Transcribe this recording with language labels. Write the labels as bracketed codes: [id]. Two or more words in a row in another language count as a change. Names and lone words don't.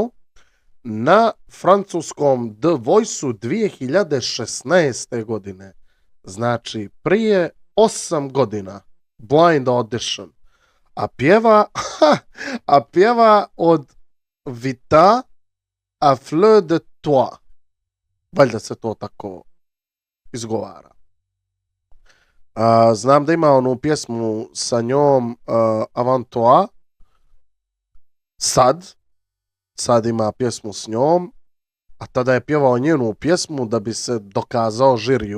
[hr] Na francuskom The Voice-u 2016. godine. Znači, prije 8 godina. [en] Blind audition. [hr] A pjeva od Vita a fleur de toi. Valjda se to tako izgovara. Znam da ima onu pjesmu sa njom Avant toi. Sad ima pjesmu s njom, a tada je pjevao njenu pjesmu da bi se dokazao žiriju.